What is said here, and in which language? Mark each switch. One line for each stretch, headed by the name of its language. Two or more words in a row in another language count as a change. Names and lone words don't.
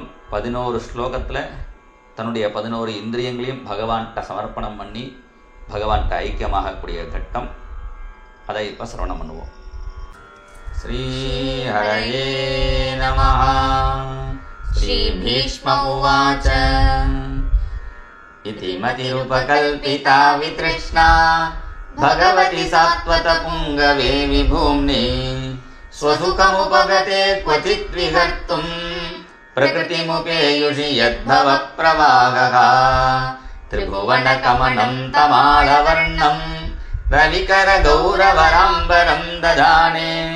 Tamil: 11 ஸ்லோகத்தில் தன்னுடைய 11 இந்திரியங்களையும் பகவான்கிட்ட சமர்ப்பணம் பண்ணி பகவான்கிட்ட ஐக்கியமாகக்கூடிய கட்டம். அதை இப்போ சிரவணம் பண்ணுவோம்.
Sanskrit: श्री हरये नमः. श्री भीष्म उवाच. इति मतिरुपकल्पिता वितृष्णा भगवति सात्वत पुंगवे विभूम्नि स्वसुखमुपगते क्वचित् विहर्तुम् प्रकृतिमुपेयुषि यद्भव प्रवाहः त्रिभुवनकमनं तमालवर्णं रविकर गौरवराम्बरं ददाने